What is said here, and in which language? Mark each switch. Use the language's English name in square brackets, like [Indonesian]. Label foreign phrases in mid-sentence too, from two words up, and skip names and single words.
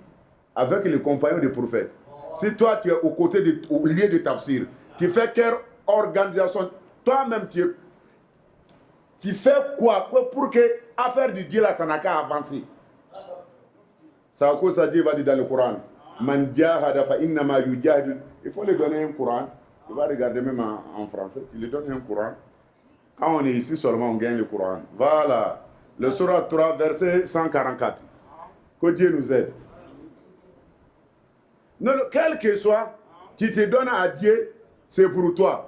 [French] Avec les compagnons des prophètes. Si toi, tu es au lieu de tafsir, tu fais quelle organisation? Toi-même, tu fais quoi pour que l'affaire du Dieu là, ça n'a qu'à avancer? C'est à cause ça Dieu va dire dans le Coran. [Arabic] من جاهد فإنما يجاهد. [French] Il faut lui donner un Coran. Tu vas regarder même en français. Tu lui donnes un Coran. Quand on est ici seulement, on gagne le Coran. Voilà. Le Surah 3, verset 144. Que Dieu nous aide. Non, quel que soit, tu te donnes à Dieu, c'est pour toi.